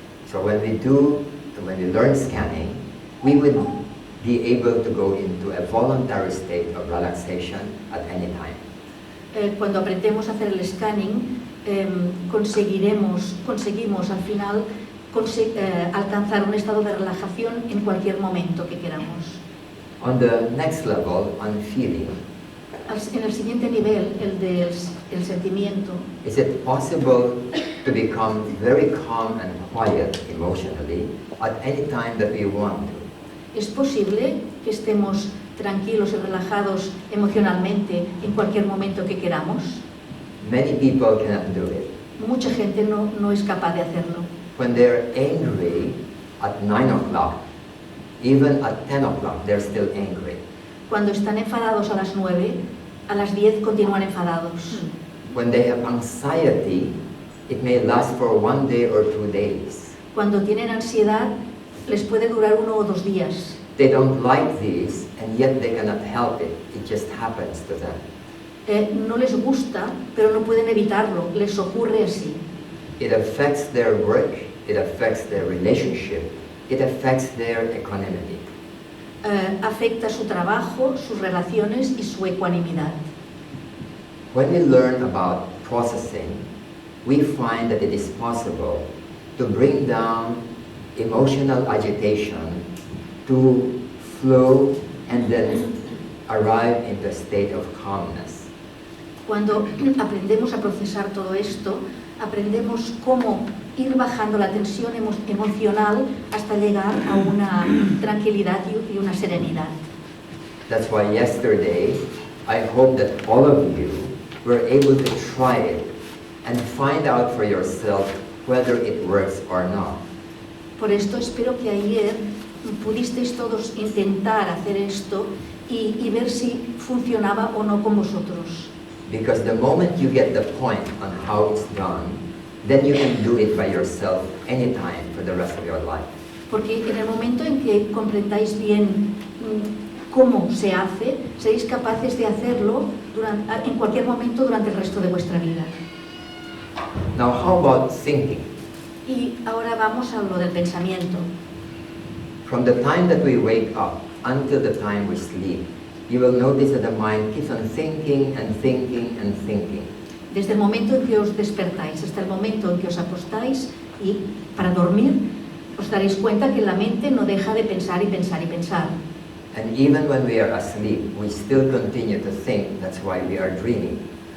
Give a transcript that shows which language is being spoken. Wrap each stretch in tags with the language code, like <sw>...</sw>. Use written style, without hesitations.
<en>So when we learn scanning, we would be able to go into a voluntary state of relaxation at any time.</en> <es>Cuando aprendemos a hacer el scanning, conseguimos al final alcanzar un estado de relajación en cualquier momento que queramos.</es> <en>On the next level, on feeling,</en> <es>En el siguiente nivel, el del sentimiento,</es> <en>is it possible to become very calm and quiet emotionally at any time that we want to?</en> <es>¿es posible que estemos tranquilos y relajados emocionalmente en cualquier momento que queramos?</es> <en>Many people cannot do it.</en> <es>Mucha gente no es capaz de hacerlo.</es> <en>When they're angry at 9 o'clock, even at 10 o'clock, they're still angry.</en> <es>Cuando están enfadados a las 9, a las 10 continúan enfadados.</es> <en>When they have anxiety, it may last for 1 day or 2 days.</en> <es>Cuando tienen ansiedad, les puede durar 1 o 2 días.</es> <en>They don't like this, and yet they cannot help it. It just happens to them.</en> <es>no les gusta, pero no pueden evitarlo, les ocurre así.</es> <en>It affects their work, it affects their relationship, it affects their equanimity.</en> <es>Afecta su trabajo, sus relaciones y su ecuanimidad.</es> <en>When we learn about processing, we find that it is possible to bring down emotional agitation to flow and then arrive into a state of calmness.</en> <es>Cuando aprendemos a procesar todo esto, aprendemos cómo ir bajando la tensión emocional hasta llegar a una tranquilidad y una serenidad.</es> <en>That's why yesterday, I hope that all of you were able to try it and find out for yourself whether it works or not.</en> <es>Por esto espero que ayer pudisteis todos intentar hacer esto y ver si funcionaba o no con vosotros.</es> <en>Because the moment you get the point on how it's done, then you can do it by yourself anytime for the rest of your life.</en> <es>Porque en el momento en que comprendáis bien cómo se hace, seréis capaces de hacerlo en cualquier momento durante el resto de vuestra vida.</es> <en>Now, how about thinking?</en> <es>Y ahora vamos a lo del pensamiento.</es> <en>From the time that we wake up until the time we sleep, you will notice that the mind keeps on thinking and thinking and thinking.</en> <es>Desde el momento en que os despertáis hasta el momento en que os acostáis y para dormir, os daréis cuenta que la mente no deja de pensar y pensar y pensar.</es> <en>And even when we are asleep, we still continue to think. That's why we are dreaming.</en>